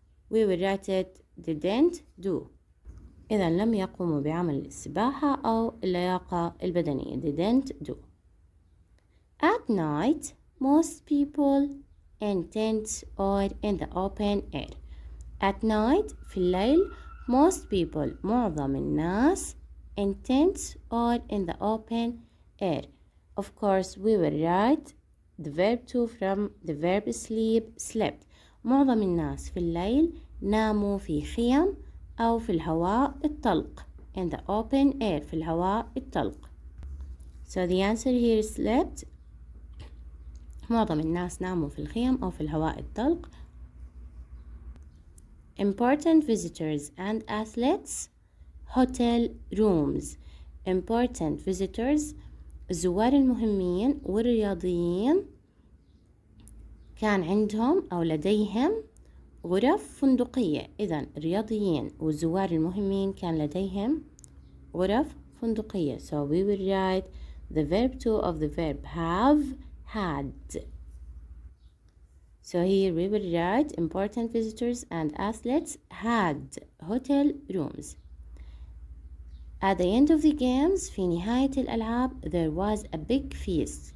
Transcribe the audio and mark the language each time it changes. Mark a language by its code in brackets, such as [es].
[en] We will write it didn't do. [ar] إذا لم يقوموا بعمل السباحة أو اللياقة البدنية. [en] didn't do. At night, most people in tents or in the open air. At night [ar] في الليل [en] most people [ar] معظم الناس [en] in tents or in the open air. Of course we will write the verb to from the verb slept. [ar] معظم الناس في الليل ناموا في خيم أو في الهواء الطلق [en] in the open air [ar] في الهواء الطلق. [en] So the answer here is slept. [ar] معظم الناس ناموا في الخيم أو في الهواء الطلق. [en] Important visitors and athletes hotel rooms. Important visitors [ar] الزوار المهمين والرياضيين كان عندهم أو لديهم غرف فندقية. إذن الرياضيين والزوار المهمين كان لديهم غرف فندقية. [en] So we will write the verb to of the verb have, had. So here we will write important visitors and athletes had hotel rooms. At the end of the games [ar] في نهاية الألعاب [en] there was a big feast.